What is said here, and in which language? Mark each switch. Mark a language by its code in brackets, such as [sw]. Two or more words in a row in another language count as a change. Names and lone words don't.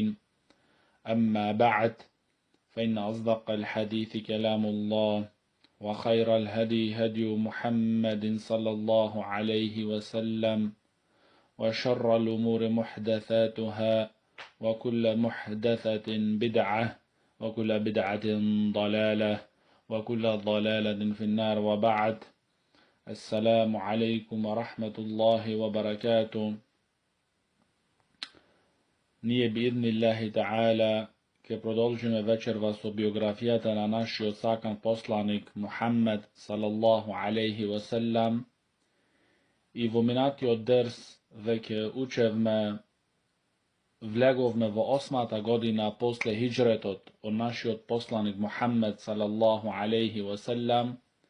[ar] أما بعد، فإن أصدق الحديث كلام الله، وخير الهدي هدي محمد صلى الله عليه وسلم، وشر الأمور محدثاتها، وكل محدثة بدعة، وكل بدعة ضلالة، وكل ضلالة في النار. وبعد، السلام عليكم ورحمة الله وبركاته. [mk] Nije [ar] بإذن الله تعالى [mk] ke продолжиме вечерва со биографијата на нашиот сакан посланик Мухаммед [ar] صلى الله عليه وسلم, [mk] и во минатиот дерс веќе учевме, влеговме во 8-та година после хиджретот од нашиот посланик Мухаммед [ar] صلى الله عليه وسلم,